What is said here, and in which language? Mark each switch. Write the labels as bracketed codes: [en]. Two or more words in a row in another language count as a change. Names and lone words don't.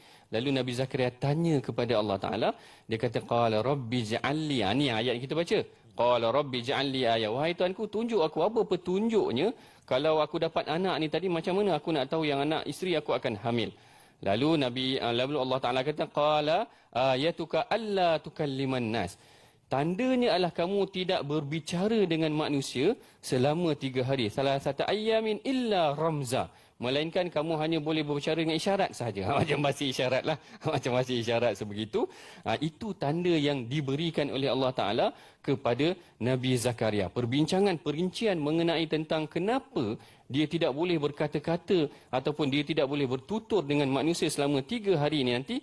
[ms] Lalu Nabi Zakaria tanya kepada Allah Ta'ala, dia kata [ar] قال رب اجعل لي, [ms] ni ayat yang kita baca. [ar] قال رب اجعل لي آية, [ms] wahai Tuhanku, tunjuk aku apa petunjuknya kalau aku dapat anak ni tadi, macam mana aku nak tahu yang anak isteri aku akan hamil? Lalu Allah Ta'ala kata [ar] قال آيتك ألا تكلم الناس. [ms] Tandanya adalah kamu tidak berbicara dengan manusia selama 3 hari. Salah satu [ar] أيام إلا رمزا. [ms] Melainkan kamu hanya boleh berbicara dengan isyarat sahaja. Macam bahasa isyarat lah. Macam bahasa isyarat sebegitu. Itu tanda yang diberikan oleh Allah Ta'ala kepada Nabi Zakaria. Perbincangan perincian mengenai tentang kenapa dia tidak boleh berkata-kata ataupun dia tidak boleh bertutur dengan manusia selama 3 hari ini nanti.